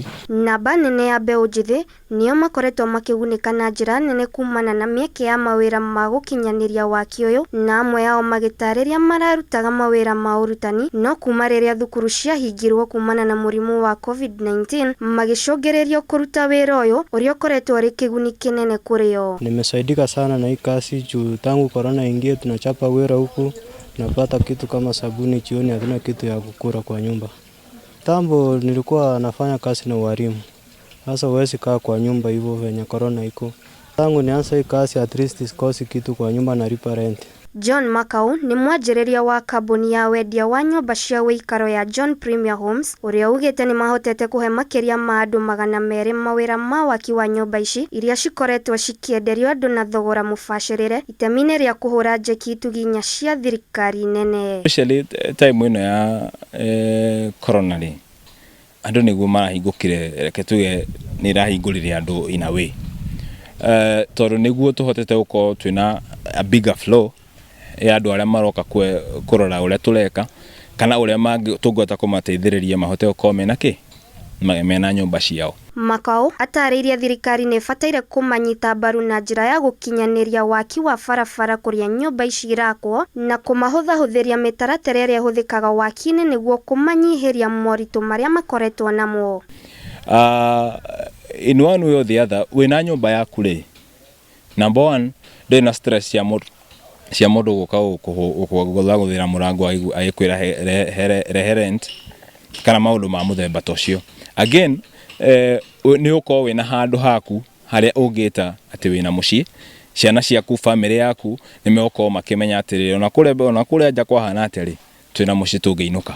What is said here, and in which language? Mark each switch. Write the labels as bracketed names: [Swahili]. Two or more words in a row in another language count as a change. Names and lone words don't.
[Kikuyu] Namba nene ya mbeũ njĩthĩ nĩo makoretwo makĩgunĩka na njĩra nene kumana na mĩeke ya mawĩra ma gũkinyanĩria waki ũyũ, na amwe yao magĩtarĩria mararutaga mawĩra ma ũrutani no kuma rĩrĩa thukuru ciahingirwo kumana na mũrimũ wa COVID-19 magĩcũngĩrĩrio kũruta wĩra ũyũ ũrĩa ũkoretwo ũrĩ kĩguni kĩnene kũrĩ o. [Swahili] Nimesaidika sana na hii kazi juu tangu corona ingie tunachapa wĩra huku, napata kitu kama sabuni jioni, hakuna kitu ya kukula kwa nyumba. Tambo nilikuwa nafanya kazi na walimu. Sasa huwezi kaa kwa nyumba hivyo venye corona iko. Tangu nianza hii kazi [English] at least [Swahili] sikosi kitu kwa nyumba, nalipa rent. [Kikuyu] John Makau ni mwanjĩrĩria wa kambuni ya wendia wa nyũmba cia wĩikaro ya John Premier Homes, ũrĩa ugĩte nĩ mahotete kũhe makĩria ma andũ 200 mawĩra ma waki wa nyũmba ici iria cikoretwo cikĩenderio andũ na thogora mũbacĩrĩre itemi-inĩ rĩa kũhũra njeki ituginya cia thirikari nene. [English] Especially time [Kikuyu] ĩno ya corona rĩ, andũ nĩguo marahingũkire, reke tuge nĩ irahingũrire andũ [English] in a way. [Kikuyu] Tondũ nĩguo tũhotete gũkorwo twĩna [English] a bigger flow [Kikuyu] ya andũ arĩa maroka kũrora ũrĩa tũreka kana ũrĩa tũngĩhota kũmateithĩrĩria mahote gũkorwo mena nyũmba ciao. Makau atarĩirie thirikari nĩ ĩbataire kũmanyita mbaru na njĩra ya gũkinyanĩria waki wa barabara kũrĩa nyũmba ici irakwo na kũmahũthahũthĩria mĩtaratara ĩrĩa ĩhũthĩkaga waki-inĩ nĩguo kũmanyihĩria moritũ marĩa makoretwo namo. [English] In one way or the other, [Kikuyu] wĩna nyũmba yaku rĩ, [English] number one, [Kikuyu] ndĩ na stress cia mũndũ gũka gũthagũthĩra mũrango agĩkwĩra rehe rent kana maũndũ ma mũthemba ta ũcio. Again, nĩ ũkorwo wĩna handũ haku harĩa ũngĩta atĩ wĩna mũciĩ, ciana ciaku, famĩlĩ yaku nĩ megũkorwo makĩmenya atĩrĩ ona kũrĩa nja kwahana atĩrĩ twĩna mũciĩ tũngĩinũka.